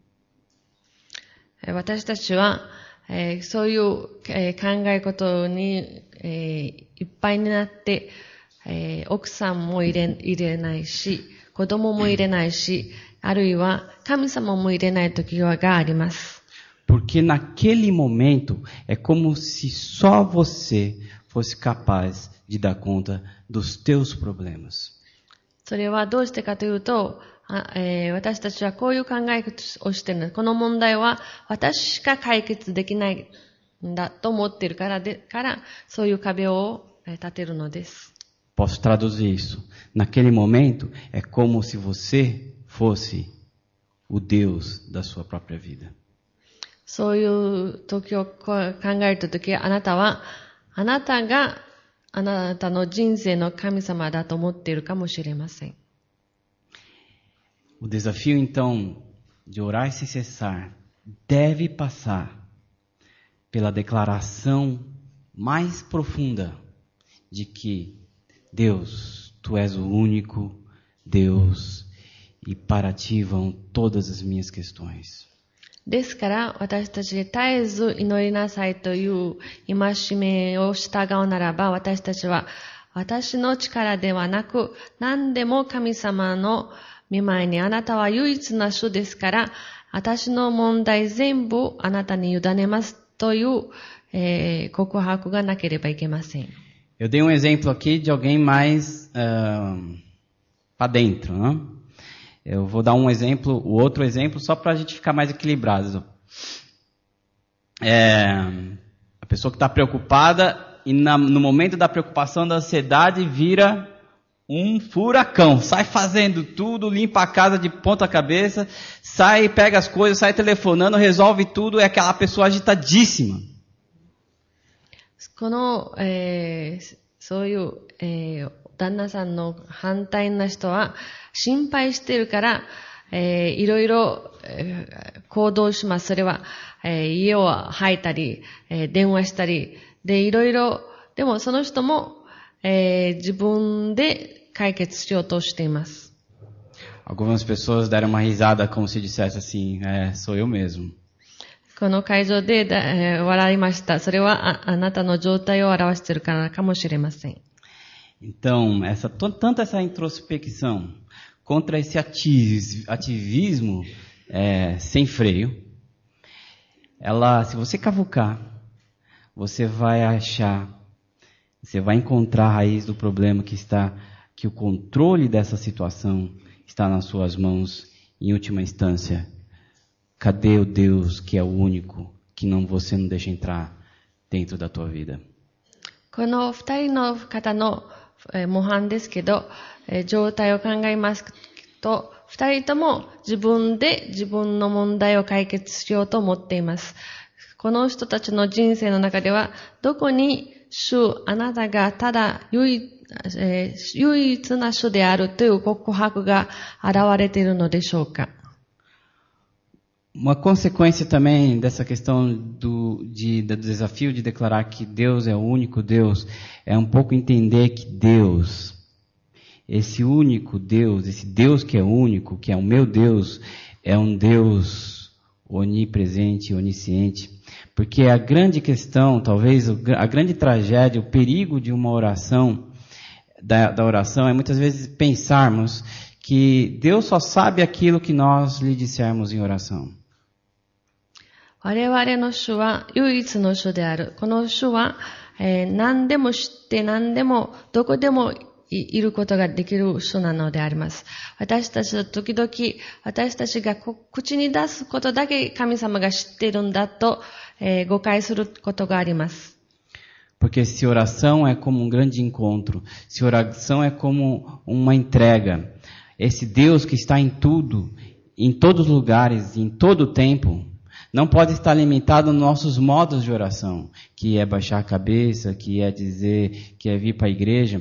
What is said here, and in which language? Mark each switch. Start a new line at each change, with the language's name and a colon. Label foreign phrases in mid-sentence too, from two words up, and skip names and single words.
Japanese: 私たちは、そういう、考え事に、いっぱいになって、奥さんも入れないし、子供も入れないし、あるいは神様も入れない時があります。
Portuguese: Porque naquele momento é como se só você fosse capaz de dar conta dos teus problemas.
Japanese: それはどうしてかというと、私たちはこういう考えをしている。この問題は私しか解決できないんだと思っているからそういう壁を立てるのです。
Portuguese: Posso traduzir isso. Naquele momento é como se você fosse o Deus da sua própria vida.
Japanese: そういう時を考えた時、あなたがあなたの人生の神様だと思っているかもしれません。
Portuguese: O desafio, então, de orar sem cessar, deve passar pela declaração mais profunda de que, Deus, Tu és o único Deus e para Ti vão todas as minhas questões.
Japanese: ですから、私たちで絶えず祈りなさいという戒めを従うならば、私たちは私の力ではなく、何でも神様の御前にあなたは唯一な主ですから、私の問題全部あなたに委ねますという、告白がなければいけません。
Portuguese: Eu dei exemplo aqui de alguém mais para dentro, né? Eu vou dar o outro exemplo só para a gente ficar mais equilibrado. A pessoa que está preocupada e no momento da preocupação, da ansiedade, vira um furacão, sai fazendo tudo, limpa a casa de ponta cabeça, sai, pega as coisas, sai telefonando, resolve tudo, é aquela pessoa agitadíssima.
Japanese: この、そういう、旦那さんの反対な人は心配しているから、いろいろ、行動します。それは、家を吐いたり、電話したり、で、いろいろ、でもその人も、自分で解決しようとしています。
Portuguese: Algumas pessoas deram uma risada como se dissesse assim, sou eu mesmo.
Japanese: この会場で笑いました。それはあなたの状態を表しているからかもしれません。
Portuguese: Então, tanto essa introspecção contra esse ativismo sem freio, se você cavucar, você vai encontrar a raiz do problema que o controle dessa situação está nas suas mãos. Em última instância, cadê o Deus que é o único que você não deixa entrar dentro da tua vida?
Japanese: この二人の方の模範ですけど、状態を考えますと、二人とも自分で自分の問題を解決しようと思っています。この人たちの人生の中では、どこにあなたがただ唯一な主であるという告白が現れているのでしょうか。
Portuguese: Uma consequência também dessa questão do desafio de declarar que Deus é o único Deus, é um pouco entender que Deus, esse único Deus, esse Deus que é único, que é o meu Deus, é um Deus onipresente, onisciente. Porque a grande questão, talvez a grande tragédia, o perigo de uma oração, da oração, é muitas vezes pensarmos que Deus só sabe aquilo que nós lhe dissermos em oração.
Japanese: 我々の主は唯一の主である。この主は、何でも知って何でもどこでもいることができる主なのであります。私たちは時々私たちが口に出すことだけ神様が知っているんだと、誤解することがあります。
Portuguese: Porque se oração é como um grande encontro, se oração é como uma entrega, esse Deus que está em tudo, em todos os lugares, em todo o tempo, não pode estar limitado nos nossos modos de oração, que é baixar a cabeça, que é dizer, que é vir para a igreja.